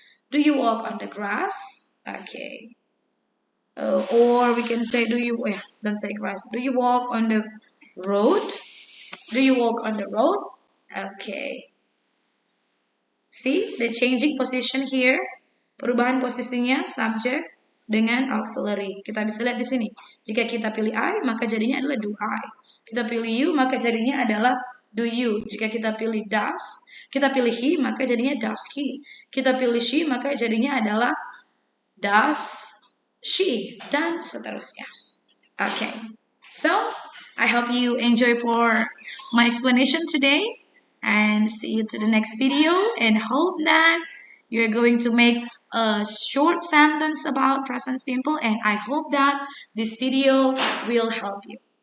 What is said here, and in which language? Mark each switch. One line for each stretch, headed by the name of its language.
English: Do you walk on the grass? Okay. Or we can say, don't say grass. Do you walk on the road? Do you walk on the road? Okay. See the changing position here.
Indonesian: Perubahan posisinya subject dengan auxiliary. Kita bisa lihat di sini. Jika kita pilih I, maka jadinya adalah do I. Kita pilih you, maka jadinya adalah do you. Jika kita pilih does, kita pilih he, maka jadinya does he. Kita pilih she, maka jadinya adalah does she, dan seterusnya.
English: Okay. So, I hope you enjoy for my explanation today, and see you to the next video, and hope that you're going to make a short sentence about present simple, and I hope that this video will help you.